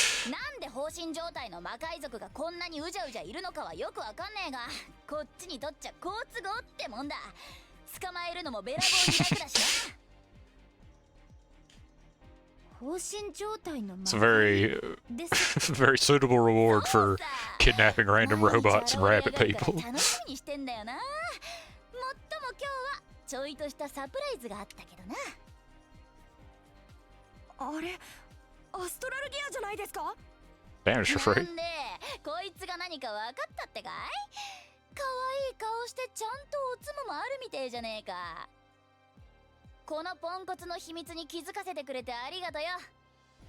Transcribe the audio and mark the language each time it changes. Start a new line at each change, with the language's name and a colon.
Japanese: なんで放心状態の魔界族がこんなにうじゃうじゃいるのかはよくわかんねえが、こっちにとっちゃ好都合ってもんだ。捕まえるのもべらぼうに楽だしな。
English: It's a very, very suitable reward for kidnapping random robots and rabbit people.
Japanese: 楽しみにしてんだよな。もっとも今日はちょいとしたサプライズがあったけどな。あれ、アストラルギアじゃないですか。
English: Damage for free.
Japanese: なんで、こいつが何か分かったってかい？可愛い顔してちゃんとおつむもあるみてえじゃねえか。このポンコツの秘密に気づかせてくれてありがとよ。